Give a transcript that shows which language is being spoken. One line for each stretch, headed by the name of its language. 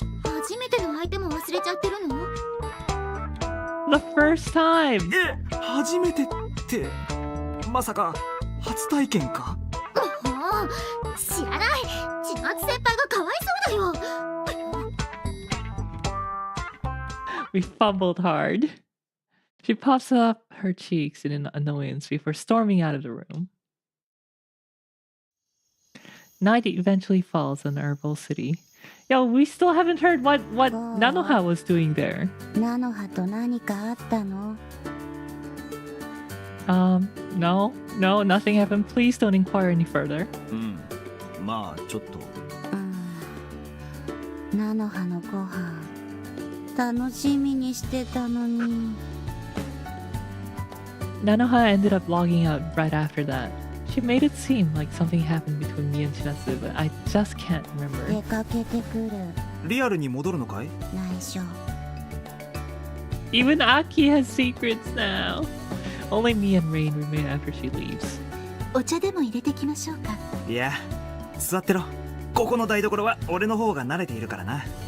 Japanese: 初めての相手も忘れちゃってるの？
English: The first time!
Japanese: 初めてって、まさか初体験か？もう、知らない。千夏先輩がかわいそうだよ。
English: We fumbled hard. She puffs up her cheeks in annoyance before storming out of the room. Night eventually falls on Herbal City. Yo, we still haven't heard what Nanoha was doing there.
Japanese: ナノハと何かあったの？
English: No, nothing happened. Please don't inquire any further.
Japanese: まあちょっと。ナノハのご飯楽しみにしてたのに。
English: Nanoha ended up logging out right after that. She made it seem like something happened between me and Chinatsu, but I just can't remember.
Japanese: 出かけてくる。リアルに戻るのかい？内緒。
English: Even Aki has secrets now. Only me and Rain remain after she leaves.
Japanese: お茶でも入れてきましょうか。いや、座ってろ。ここの台所は俺の方が慣れているからな。